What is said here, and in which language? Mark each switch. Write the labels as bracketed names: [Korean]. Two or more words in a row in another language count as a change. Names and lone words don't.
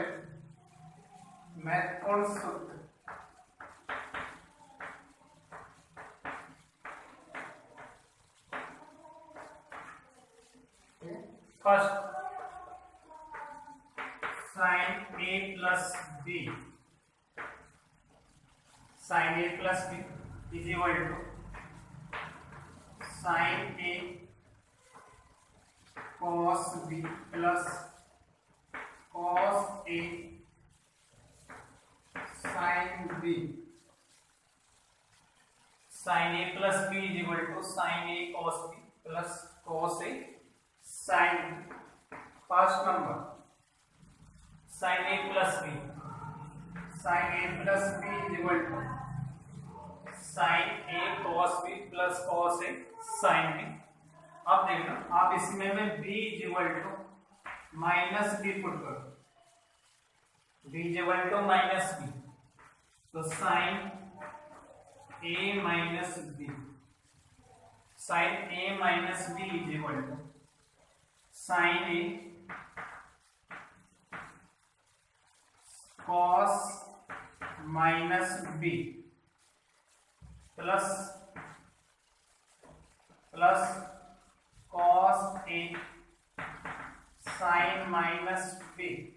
[English] Math concept. First, sin A plus B. Sin A plus B is equal to sin A cos B plus cos A sin B. Sin A plus B is equal to sin A cos B plus cos A sin B. First number sin A plus B. Sin A plus B is equal to sin A cos B plus cos A sin B. [Hindi] अब देखना, आप इसमें में [English] b is equal to minus B put करो, b is equal to minus B, तो sine a minus B, sine a minus B is equal to sine a cos minus B plus cos A sin minus B.